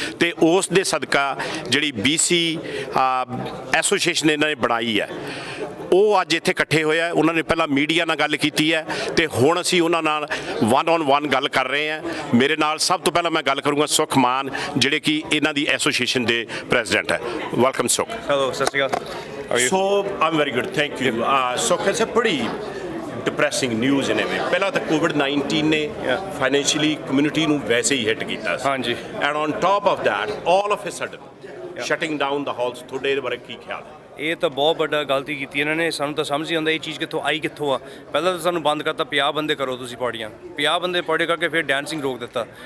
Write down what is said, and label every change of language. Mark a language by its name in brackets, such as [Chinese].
[Punjabi] ਤੇ ਉਸ ਦੇ ਸਦਕਾ ਜਿਹੜੀ BC ਐਸੋਸੀਏਸ਼ਨ ਇਹਨਾਂ ਨੇ ਬਣਾਈ ਹੈ, ਉਹ ਅੱਜ ਇੱਥੇ ਇਕੱਠੇ ਹੋਏ ਆ। ਉਹਨਾਂ ਨੇ ਪਹਿਲਾਂ ਮੀਡੀਆ ਨਾਲ ਗੱਲ ਕੀਤੀ ਹੈ, ਤੇ ਹੁਣ ਅਸੀਂ ਉਹਨਾਂ ਨਾਲ 1-on-1 ਗੱਲ ਕਰ ਰਹੇ ਹਾਂ। ਮੇਰੇ ਨਾਲ ਸਭ ਤੋਂ ਪਹਿਲਾਂ ਮੈਂ ਗੱਲ ਕਰੂੰਗਾ ਸੁਖ ਮਾਨ, ਜਿਹੜੇ ਕਿ ਇਹਨਾਂ ਦੀ ਐਸੋਸੀਏਸ਼ਨ ਦੇ ਪ੍ਰੈਜ਼ੀਡੈਂਟ ਹੈ। ਵੈਲਕਮ ਸੁਖ। ਹੈਲੋ, ਸਤਿ ਸ਼੍ਰੀ ਅਕਾਲ। [English] So I'm very good, thank you. So it's a pretty depressing news in a way. [Punjabi] ਪਹਿਲਾਂ ਤਾਂ COVID-19 ਨੇ ਫਾਈਨੈਂਸ਼ੀਅਲੀ ਕਮਿਊਨਿਟੀ ਨੂੰ ਵੈਸੇ ਹੀ ਹਿੱਟ ਕੀਤਾ ਸੀ, ਹਾਂਜੀ। [English] And on top of that all of a sudden shutting down ਦਾ halls. [Punjabi] ਤੁਹਾਡੇ ਇਹਦੇ ਬਾਰੇ ਕੀ ਖਿਆਲ ਹੈ? ਇਹ ਤਾਂ ਬਹੁਤ ਵੱਡਾ ਗਲਤੀ ਕੀਤੀ ਇਹਨਾਂ ਨੇ। ਸਾਨੂੰ ਤਾਂ ਸਮਝ ਨਹੀਂ ਆਉਂਦਾ ਇਹ ਚੀਜ਼ ਕਿੱਥੋਂ ਆਈ, ਕਿੱਥੋਂ ਆ। ਪਹਿਲਾਂ ਤਾਂ ਸਾਨੂੰ ਬੰਦ ਕਰਤਾ, 50 ਬੰਦੇ ਕਰੋ ਤੁਸੀਂ ਪਾਰਟੀਆਂ, 50 ਬੰਦੇ ਪਾਰਟੀ ਕਰਕੇ ਫਿਰ ਡਾਂਸਿੰਗ ਰੋਕ ਦਿੱਤਾ।